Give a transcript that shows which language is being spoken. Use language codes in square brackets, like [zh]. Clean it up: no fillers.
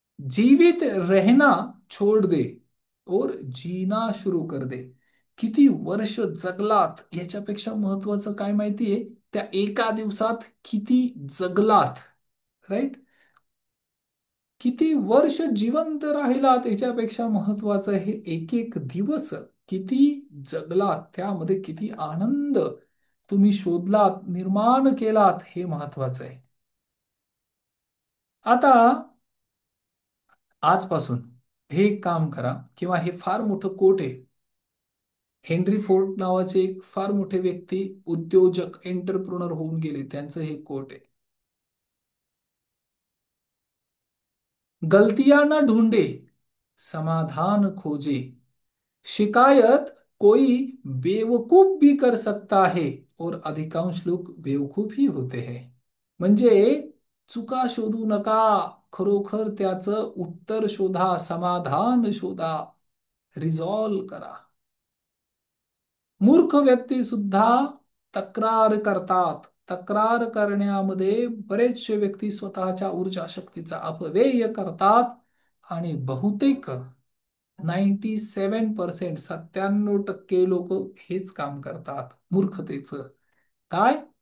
[hi] जीवित रहना छोड़ दे और जीना शुरू कर दे. [mr] किती वर्ष जगलात याच्यापेक्षा महत्वाचं काय माहितीये? त्या एका दिवसात किती जगलात. राईट. किती वर्ष जिवंत राहिलात याच्यापेक्षा महत्वाचं हे एक एक दिवस किती जगलात, त्यामध्ये किती आनंद तुम्ही शोधलात, निर्माण केलात, हे महत्वाचं आहे. आता आजपासून हे एक काम करा, किंवा हे फार मोठं कोट आहे. हेनरी फोर्ड नावाचे एक फार मोठे व्यक्ती, उद्योजक, एंटरप्रुनर होऊन गेले, त्यांचं हे कोट आहे. [hi] गलतियां न ढूंढे, समाधान खोजे, शिकायत कोई बेवकूफ भी कर सकता है और अधिकांश लोग बेवकूफ ही होते हैं. [mr] म्हणजे चुका शोधू नका, खरोखर त्याचं उत्तर शोधा, समाधान शोधा, रिझॉल्व करा. मूर्ख व्यक्ती सुद्धा तक्रार करतात. तक्रार करण्यामध्ये बरेचसे व्यक्ती स्वतःच्या ऊर्जा शक्तीचा अपव्यय करतात आणि बहुतेक 97%, 97% लोक हेच काम करतात, मूर्खतेचं. काय?